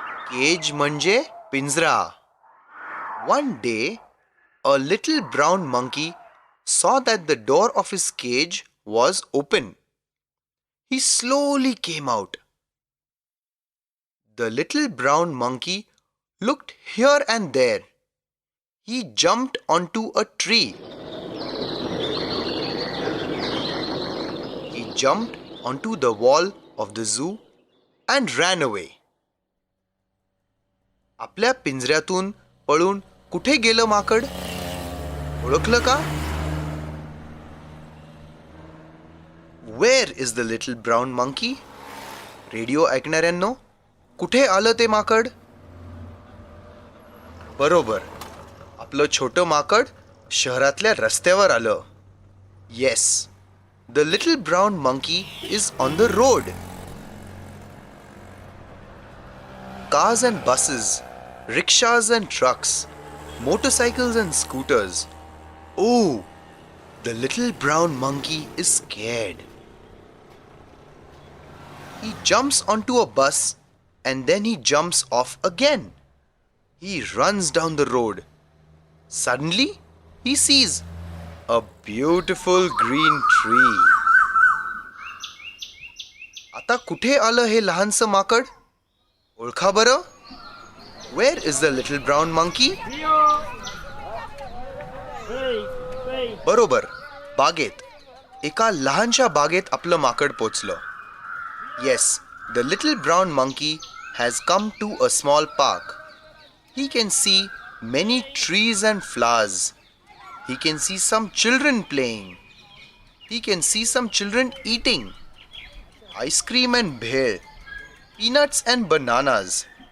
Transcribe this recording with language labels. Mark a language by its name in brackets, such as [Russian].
[Marathi] Cage म्हणजे पिंजरा. [English] One day, a little brown monkey saw that the door of his cage was open. He slowly came out. The little brown monkey looked here and there. He jumped onto a tree. He jumped onto the wall of the zoo and ran away. [Marathi] आपल्या पिंजऱ्यातून पळून कुठे गेलं माकड? ओळखलं का? [English] Where is the little brown monkey? [Marathi] Radio ऐकणाऱ्यांनो, कुठे आलं ते माकड? बरोबर, आपलं छोटं माकड शहरातल्या रस्त्यावर आलं. [English] Yes, the little brown monkey is on the road. Cars and buses, rickshaws and trucks, motorcycles and scooters. Oh, the little brown monkey is scared. He jumps onto a bus and then he jumps off again. He runs down the road. Suddenly, he sees a beautiful green tree. [Marathi] आता कुठे आलं हे लहानसं माकड? ओळखा बरं? [English] Where is the little brown monkey? [Marathi] बरोबर, बागेत. एका लहानशा बागेत आपलं माकड पोचलं. [English] Yes, the little brown monkey has come to a small park. He can see many trees and flowers. he can see some children playing. He can see some children eating ice cream and bhel, peanuts and bananas.